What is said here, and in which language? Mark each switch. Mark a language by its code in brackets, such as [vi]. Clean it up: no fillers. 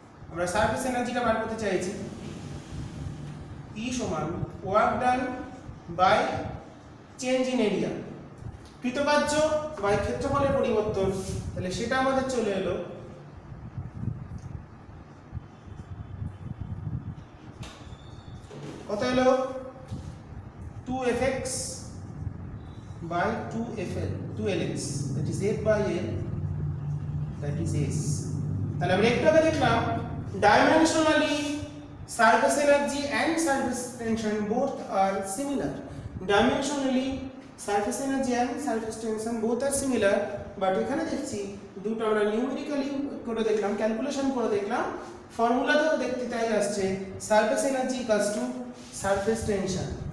[bn] আমরা সারফেস এনার্জিটা বার করতে চাইছি, E সমান work done by change in area, কৃতকার্য by ক্ষেত্রফলের পরিবর্তন, তাহলে সেটা আমাদের চলে এলো কত এলো? [en] 2Fx by 2LX, that is F by L, that is S। [bn] তাহলে আমরা একটু আগে দেখলাম dimensionally surface energy [en] and surface tension both are similar. Dimensionally surface energy and surface tension both are similar, but [bn] এখানে দেখছি দুটো আমরা নিউমেরিক্যালি করে দেখলাম, ক্যালকুলেশন করে দেখলাম, ফর্মুলাতেও দেখতে তাই আসছে surface energy equals to surface tension.